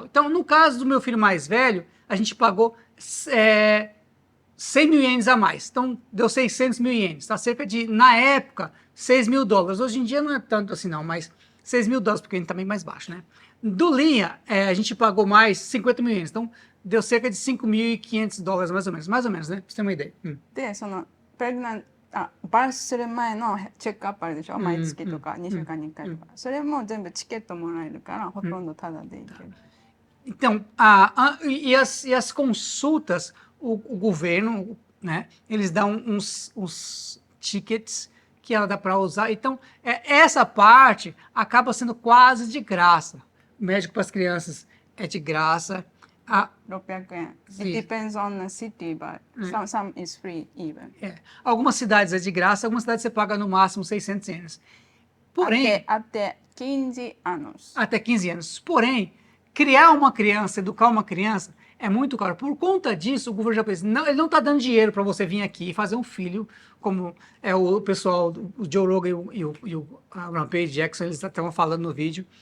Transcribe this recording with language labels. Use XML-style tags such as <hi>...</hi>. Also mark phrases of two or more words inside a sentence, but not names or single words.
<pt>Então, no caso do meu filho mais velho, a gente pagou 100 mil ienes a mais. Então, deu 600 mil ienes. Tá cerca de, na época, 6 mil dólares. Hoje em dia não é tanto assim não, mas 6 mil dólares, porque a gente tá bem mais baixo, né? Do linha, a gente pagou mais 50 mil ienes. Então, deu cerca de 5.500 dólares, mais ou menos. Mais ou menos, né? Pra você ter uma ideia.</pt> <ja>で、バースする前のチェックアップあるでしょ、毎月とか2週間に1回とか、それも全部チケットもらえるからほとんどタダで行ける。</ja> <pt>Então, e as consultas, o governo, né, eles dão uns tickets que ela dá para usar. Então, essa parte acaba sendo quase de graça. O médico para as crianças é de graça.</pt> <ja>600円。</ja> <pt>Sim.</pt> <en>It depends on the city, but some is free even.</en> <pt>Algumas cidades é de graça, algumas cidades você paga no máximo 600 ienes. Porém, Até 15 anos. até 15 anos. Porém, criar uma criança, educar uma criança é muito caro. Por conta disso, o governo japonês ele não está dando dinheiro para você vir aqui e fazer um filho, como o pessoal, o Joe Rogan e o Rampage Jackson, eles estavam falando no vídeo.</pt>